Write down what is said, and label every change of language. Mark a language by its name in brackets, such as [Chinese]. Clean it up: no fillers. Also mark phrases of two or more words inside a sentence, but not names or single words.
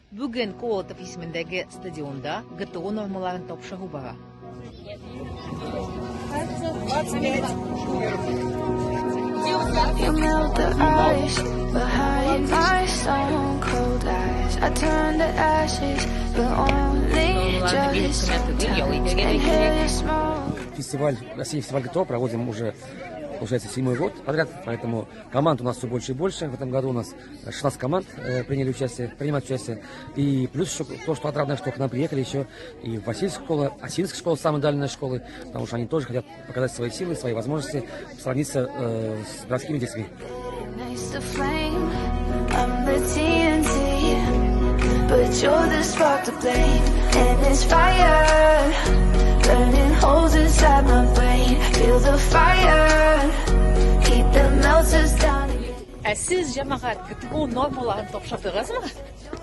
[Tatar] Бүген Колотов исемендәге стадионда ГТО нормаларын тапшыру бара. [English] You melt the ice behind my stone cold eyes. I turn to ashes, but only just sometimes. And hear the smoke. [Russian] Фестиваль, Россия фестиваль ГТО проводим уже, получается, 7-й год подряд, поэтому команд у нас все больше и больше. В этом году у нас 16 команд принимают участие. И плюс еще то, что отрадно, что к нам приехали еще и Васильская школа, Осинская школа, самые дальние школы, потому что они тоже хотят показать свои силы, свои возможности, сравниться с городскими детьми. [English] Nice to flame. I'm the TNT, but you're the spark to blame. And it's fire, burning holes inside my brain. Feel the fire, keep the melters down. [Tatar] Сез җәмәгать ГТО нормаларын тапшырдыгызмы?